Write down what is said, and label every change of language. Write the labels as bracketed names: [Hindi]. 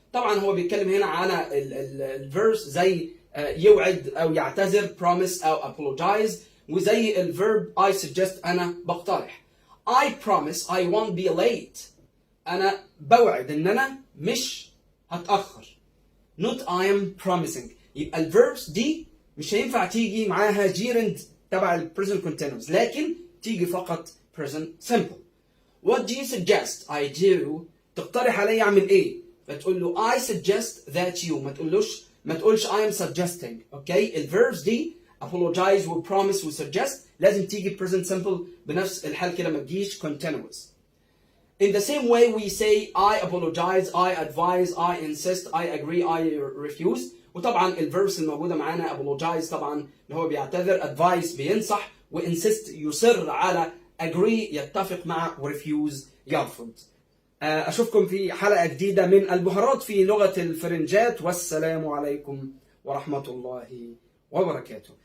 [Arabic] طبعا هو بيتكلم هنا على الفيرس زي يوعد أو يعتذر promise أو apologize، وزي الفيرب [English] I suggest [Arabic] أنا بقترح. [English] I promise I won't be late. [Arabic] أنا بوعد إن أنا مش هتأخر. [English] Not I am promising. [Arabic] يبقى الفيربس دي مش هينفع تيجي معاها gerund تبع ال present continuous، لكن تيجي فقط present simple. [English] What do you suggest I do؟ [Arabic] تقترح علي أعمل إيه؟ فتقول له [English] I suggest that you. [Arabic] ما تقولش [English] I am suggesting. [Arabic] أوكي؟ الفيربس دي apologize و promise و suggest لازم تيجي present simple بنفس الحال كده، ما تجيش continuous. [English] In the same way we say I apologize, I advise, I insist, I agree, I refuse. [Arabic] وطبعا الفيربس الموجودة معانا apologize طبعا اللي هو بيعتذر، advise بينصح، و insist يصر على، agree يتفق مع، و refuse يرفض. أشوفكم في حلقة جديدة من البهارات في لغة الفرنجات، والسلام عليكم ورحمة الله وبركاته.